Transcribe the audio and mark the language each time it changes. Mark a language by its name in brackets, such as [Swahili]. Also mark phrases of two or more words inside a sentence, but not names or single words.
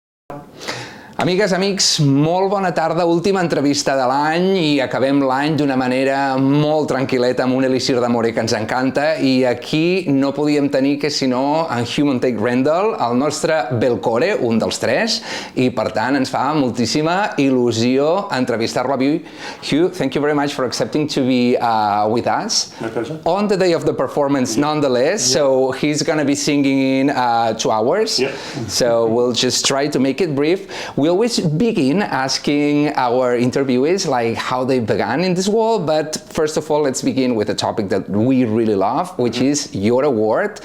[Catalan] Amigues, amics, molt bona tarda, última entrevista de l'any i acabem l'any d'una manera molt tranquil·leta amb un elixir d'amore que ens encanta i aquí no podíem tenir que sinó en Huw Montague Rendall, el nostre Belcore, un dels tres, i per tant ens fa moltíssima il·lusió entrevistar-lo avui. [English] Huw, thank you very much for accepting to be with us. My pleasure. On the day of the performance, nonetheless, so he's going to be singing in 2 hours, so we'll just try to make it brief. We always begin asking our interviewees like how they began in this world, but first of all, let's begin with a topic that we really love, which is your award.